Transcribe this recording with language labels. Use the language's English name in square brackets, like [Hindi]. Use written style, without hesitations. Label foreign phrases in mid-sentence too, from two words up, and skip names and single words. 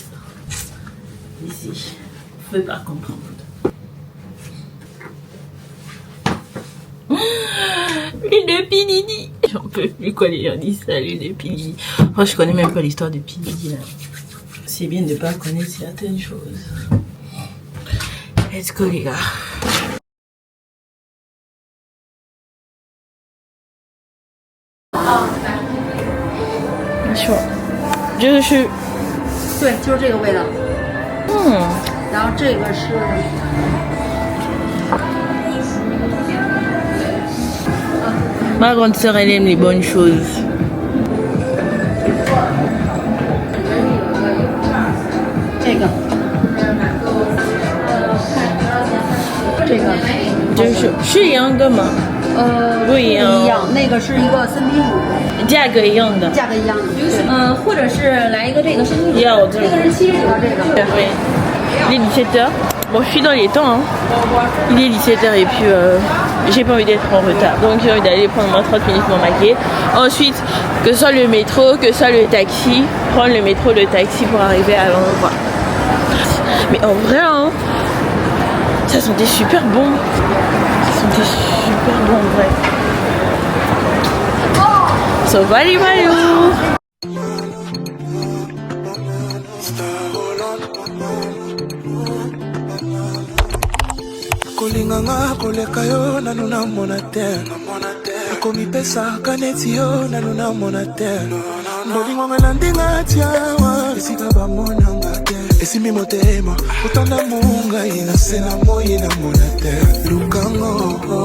[French] Ici, vous pouvez pas comprendre. L'huile de P. J'en peux plus quoi les gens disent ça, l'huile de P. Moi, je connais même pas l'histoire de P. là. C'est bien de ne pas connaître certaines choses. [English] Let's go, [French] les gars. [Chinese] 没错，这是对，就是这个味道。然后这个是 [French] ma grande sœur, elle aime les bonnes choses. Je suis [Chinese] 一样的吗？不一样。一样，那个是一个森林乳，价格一样的。价格一样的。或者是来一个这个森林乳，要这个。这个是70的这个。 [French] Oui. Il est 17h. Bon, je suis dans les temps. Hein. Il est 17h et puis j'ai pas envie d'être en retard. Donc j'ai envie d'aller prendre moins 30 minutes pour maquiller. Ensuite, que ce soit le métro, que ce soit le taxi, prendre le métro, le taxi pour arriver à l'endroit. Mais en vrai, hein, ça sentait super bon. Ça sentait super bon en vrai. [English] So, bye bye. [Lingala] kolinganga koleka yo nanu namona te akomipesaka neti yo nanu namona te bolingo nga na ndinga tiawa esika bamonanga te esimbi motema otanda mongai na se na moi namona te lukango